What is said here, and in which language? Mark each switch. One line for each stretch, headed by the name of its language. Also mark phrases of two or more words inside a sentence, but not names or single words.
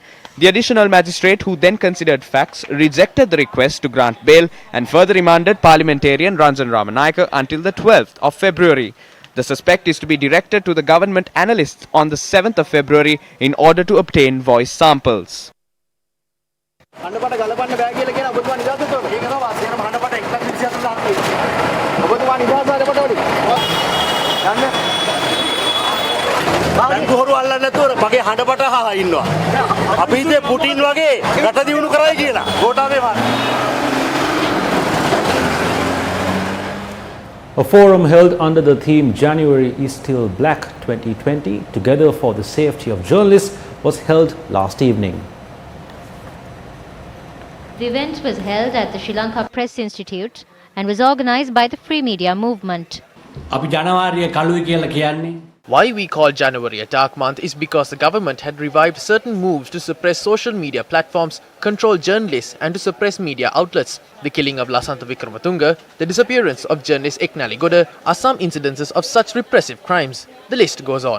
English: The additional magistrate, who then considered facts, rejected the request to grant bail and further remanded parliamentarian Ranjinramanayake until the 12th of February. The suspect is to be directed to the government analysts on the 7th of February in order to obtain voice samples.
Sinhala: බංකුහරු අල්ලන්න නැතුව මගේ හඬපට අහලා ඉන්නවා. අපි ඉතින් පුටින් වගේ රට දියුණු කරයි කියලා. ගෝඨාභය මහතා.
English: A forum held under the theme January is Still Black 2020, Together for the Safety of Journalists, was held last evening. The event was held at the Sri Lanka Press Institute and was organized by the Free Media Movement.
Sinhala: අපි ජනවාරිය කළුයි කියලා කියන්නේ
English: Why we call January a dark month is because the government had revived certain moves to suppress social media platforms, control journalists and to suppress media outlets. The killing of Lasantha Wickramatunge, the disappearance of journalist Eknali Goda are some incidences of such repressive crimes. The list goes on.